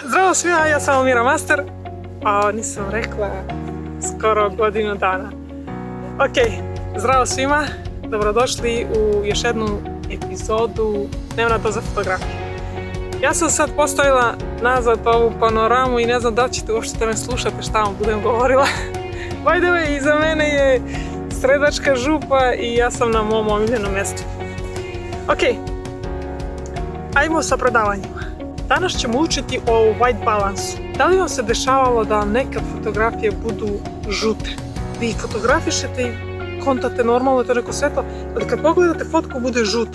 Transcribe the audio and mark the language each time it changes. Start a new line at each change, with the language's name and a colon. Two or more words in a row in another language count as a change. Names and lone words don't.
Serbian: Zdravo svima, ja sam Almira Master, a nisam rekla skoro godinu dana. Ok, zdravo svima, dobrodošli u još jednu epizodu Dnevna doza fotografije. Ja sam sad postavila nazad ovu panoramu i ne znam da li ćete uopšte da me slušate šta vam budem govorila.
English: By the way,
Serbian: iza mene je Sredačka župa i ja sam na mom omiljenom mjestu. Ok, ajmo sa predavanjima. Danas ćemo učiti o
English: white balansu.
Serbian: Da li vam se dešavalo da vam nekad fotografije budu žute? Vi fotografišete i kontate normalno to neko svetlo, ali kad pogledate fotku bude žuta.